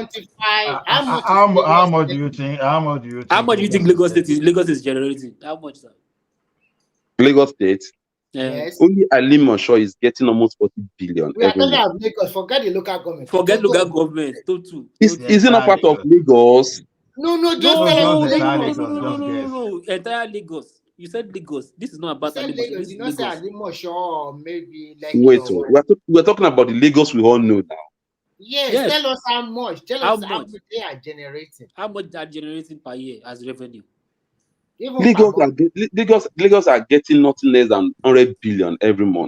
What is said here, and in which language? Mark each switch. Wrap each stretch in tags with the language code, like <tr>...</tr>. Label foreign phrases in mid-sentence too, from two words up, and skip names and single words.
<en>quantify how much is How Lagos much do State? you think? How much do you How think much do you think Lagos is generating? How much, sir? Lagos State. Yes. Only Alimosho is getting almost 40 billion We are every talking month. about Lagos. Forget the local government. Forget Total. local government. Total. Is it not part of Lagos. Lagos? No, just No, tell us no, no, no, entire no, Lagos. no, no, Lagos. no, Just no, no, guess. no. Entire Lagos. You said Lagos. This is not You about said Alimosho. Lagos. This You is not say Lagos. Alimosho or maybe Lekki Wait, or what? we're talking about the Lagos we all know now. Yes, Yes. tell us how much. Tell How us how much? much they are generating. How much they are generating per year as revenue? Even per Lagos month. Lagos are getting nothing less than 100 billion every month.</en>